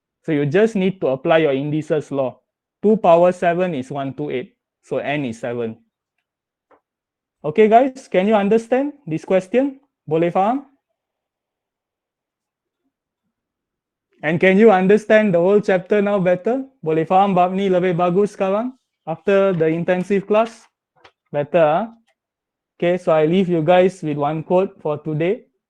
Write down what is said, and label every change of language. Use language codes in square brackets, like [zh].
[en] So you just need to apply your indices law. 2 power 7 is 1 to 8. So n is 7. Okay guys, can you understand this question? [ms] Boleh faham? [en] And can you understand the whole chapter now better? [ms] Boleh faham bab ni lebih bagus sekarang? [en] After the intensive class? Better, Okay, so I leave you guys with one quote for today.